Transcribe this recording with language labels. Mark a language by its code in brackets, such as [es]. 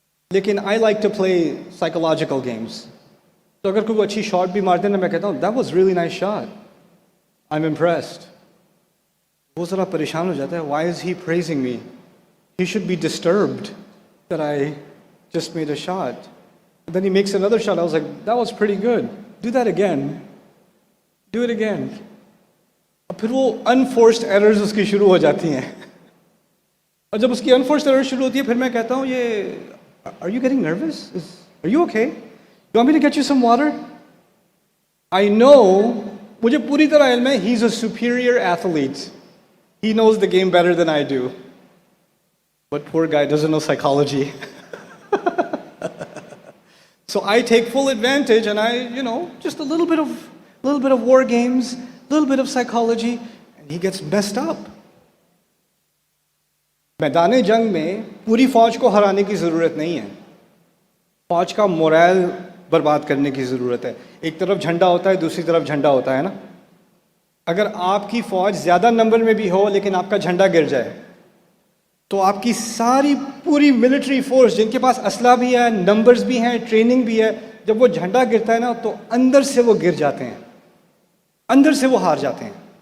[en] لیکن I like to play psychological games. [ur] تو اگر کوئی اچھی شاٹ بھی مار دے نا، میں کہتا ہوں [en] That was really nice shot, I am impressed. [ur] وہ ذرا پریشان ہو جاتا ہے، [en] Why is he praising me, he should be disturbed that I just made a shot. Then he makes another shot. I was like, that was pretty good. Do that again. Do it again. [ur] پھر وہ unforced errors اس کی شروع ہو جاتی ہیں. اور جب اس کی unforced errors شروع ہوتی ہے، پھر میں کہتا ہوں [en] are you getting nervous? Are you okay? You want me to get you some water? I know, [ur] مجھے پوری طرح علم ہے [en] he's a superior athlete. He knows the game better than I do. But poor guy doesn't know psychology. So I take full advantage and I, just a little bit of war games, a little bit of psychology, and he gets messed up. [ur] میدان جنگ میں پوری فوج کو ہرانے کی ضرورت نہیں ہے. فوج کا مورائل برباد کرنے کی ضرورت ہے. ایک طرف جھنڈا ہوتا ہے، دوسری طرف جھنڈا ہوتا ہے نا. اگر آپ کی فوج زیادہ نمبر میں بھی ہو لیکن آپ کا جھنڈا گر جائے، تو آپ کی ساری پوری ملٹری فورس جن کے پاس اسلحہ بھی ہے، نمبرز بھی ہیں، ٹریننگ بھی ہے، جب وہ جھنڈا گرتا ہے نا تو اندر سے وہ گر جاتے ہیں، اندر سے وہ ہار جاتے ہیں.